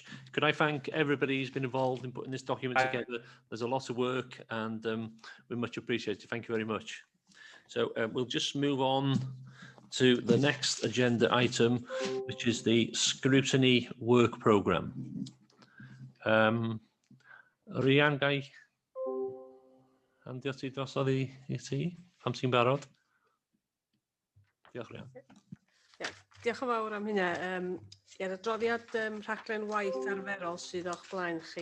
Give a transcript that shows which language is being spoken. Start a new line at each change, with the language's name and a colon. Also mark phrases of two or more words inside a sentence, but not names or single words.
English: Could I thank everybody who's been involved in putting this document together? There's a lot of work and we much appreciate it. Thank you very much. So we'll just move on to the next agenda item, which is the scrutiny work programme.
Welsh: Rhian, gai handio ti drosodd i ti pam ti'n barod? Diolch, Rhian. Diolch yn fawr am hynna. I'r adroddiad rhaglen waith arferol sydd o'ch blaen chi.